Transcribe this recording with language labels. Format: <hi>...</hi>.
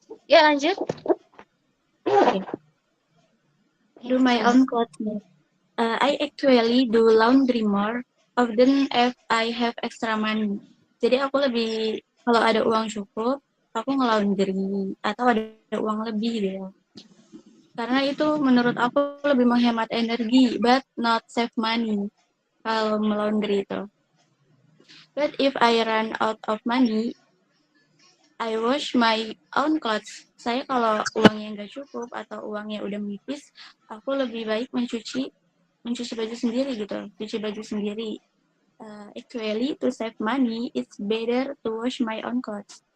<id>Ya, lanjut.</id> <en>Okay. Do my own clothes. I actually do laundry more often if I have extra money.</en> <id>Jadi aku lebih, kalau ada uang cukup, aku nge-laundry atau ada uang lebih gitu. Karena itu menurut aku lebih menghemat energi,</id> <en>but not save money</en> <id>kalau melaundry itu.</id> <en>But if I run out of money, I wash my own clothes.</en> <id>Saya kalau uangnya nggak cukup atau uangnya udah menipis, aku lebih baik mencuci baju sendiri gitu, cuci baju sendiri.</id> <en>Actually, to save money, it's better to wash my own clothes.</en>